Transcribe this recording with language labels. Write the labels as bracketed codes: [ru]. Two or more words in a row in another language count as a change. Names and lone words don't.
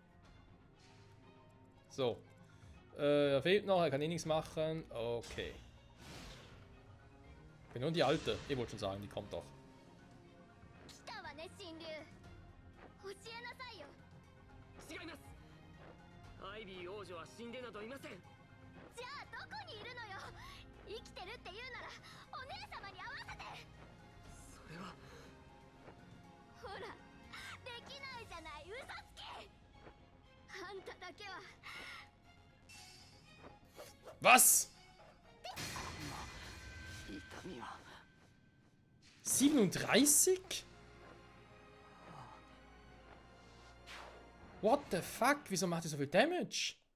[de] So. Er fehlt noch, er kann eh nichts machen. Okay. Genau die alte. Ich wollte schon sagen, die kommt doch. [ja] 違います。アイビー王女は死んでなどいません。じゃあどこにいるのよ。生きてるって言うならお姉様に会わせて。それは。ほら、できないじゃない、嘘つき。あんただけは。 [de] Was? [ja] 痛みは。 [de] 37? [en] What the fuck? [de] Wieso macht er so viel Damage?